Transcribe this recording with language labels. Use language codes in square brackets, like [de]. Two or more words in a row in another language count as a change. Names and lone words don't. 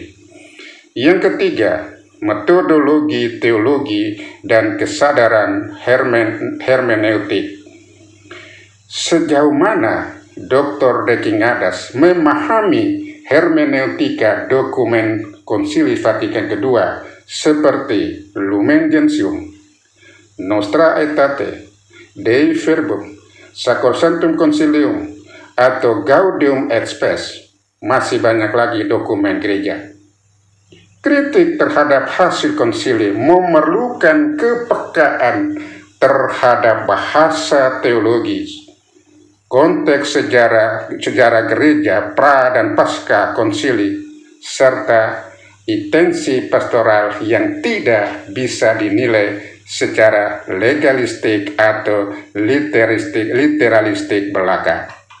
[id] Yang ketiga, metodologi teologi dan kesadaran hermeneutik. Sejauh mana Dr. Deki Ngadas memahami hermeneutika dokumen Konsili Vatikan II seperti Lumen Gentium, Nostra Aetate, Dei Verbum, Sacrosanctum Concilium, atau Gaudium et Spes. Masih banyak lagi dokumen gereja. Kritik terhadap hasil konsili memerlukan kepekaan terhadap bahasa teologis, konteks sejarah gereja pra dan pasca konsili, serta intensi pastoral yang tidak bisa dinilai secara legalistik atau literalistik belaka.